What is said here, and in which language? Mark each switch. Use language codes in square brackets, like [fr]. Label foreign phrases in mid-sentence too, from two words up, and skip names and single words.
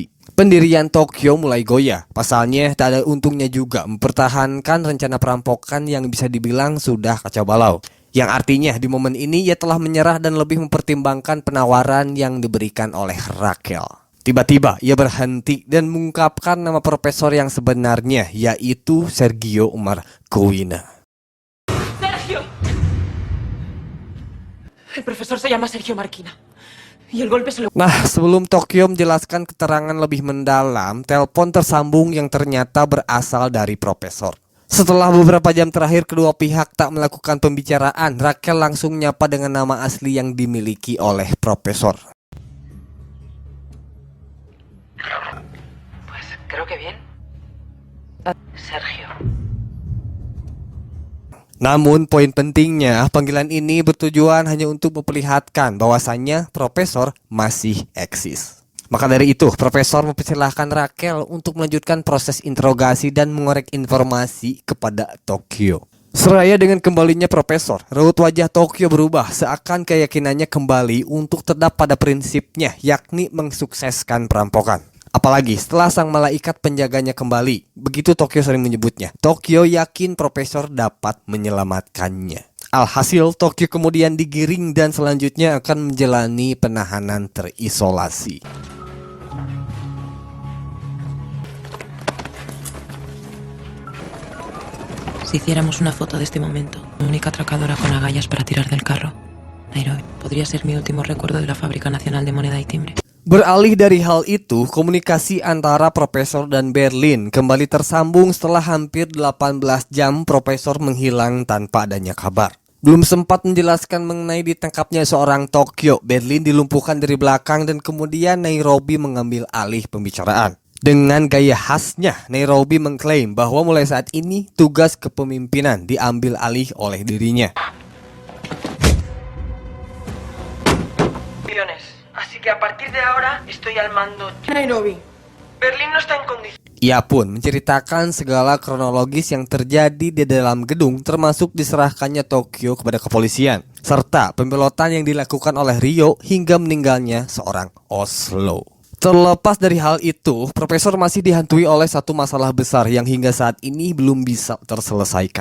[id] Pendirian Tokyo mulai goyah. Pasalnya tak ada untungnya juga mempertahankan rencana perampokan yang bisa dibilang sudah kacau balau. Yang artinya di momen ini ia telah menyerah dan lebih mempertimbangkan penawaran yang diberikan oleh Raquel. Tiba-tiba ia berhenti dan mengungkapkan nama profesor yang sebenarnya, yaitu Sergio Marquina. [es] ¡Sergio! El profesor se llama Sergio Marquina. Y el golpe se lo... [id] Nah, sebelum Tokyo menjelaskan keterangan lebih mendalam, telepon tersambung yang ternyata berasal dari profesor. Setelah beberapa jam terakhir kedua pihak tak melakukan pembicaraan, Raquel langsung nyapa dengan nama asli yang dimiliki oleh profesor. [es] Pues creo que bien. Sergio. [id] Namun poin pentingnya, panggilan ini bertujuan hanya untuk memperlihatkan bahwasannya profesor masih eksis. Maka dari itu, profesor mempersilahkan Raquel untuk melanjutkan proses interogasi dan mengorek informasi kepada Tokyo. Seraya dengan kembalinya profesor, raut wajah Tokyo berubah seakan keyakinannya kembali untuk tetap pada prinsipnya, yakni mensukseskan perampokan. Apalagi setelah sang malaikat penjaganya kembali, begitu Tokyo sering menyebutnya. Tokyo yakin profesor dapat menyelamatkannya. Alhasil, Tokyo kemudian digiring dan selanjutnya akan menjalani penahanan terisolasi. [es] Si hiciéramos una foto de este momento, la única atracadora con agallas para tirar del carro, Nairobi, podría ser mi último recuerdo de la Fábrica Nacional de Moneda y Timbre. [id] Beralih dari hal itu, komunikasi antara Profesor dan Berlin kembali tersambung setelah hampir 18 jam Profesor menghilang tanpa adanya kabar. Belum sempat menjelaskan mengenai ditangkapnya seorang Tokyo, Berlin dilumpuhkan dari belakang dan kemudian Nairobi mengambil alih pembicaraan. Dengan gaya khasnya, Nairobi mengklaim bahwa mulai saat ini tugas kepemimpinan diambil alih oleh dirinya. [es] Así que a partir de ahora estoy al mando. Nairobi. Berlín no está en condiciones. [id] Ia pun menceritakan segala kronologis yang terjadi di dalam gedung, termasuk diserahkannya Tokyo kepada kepolisian, serta pembelotan yang dilakukan oleh Rio hingga meninggalnya seorang Oslo. Terlepas dari hal itu, Profesor masih dihantui oleh satu masalah besar yang hingga saat ini belum bisa terselesaikan.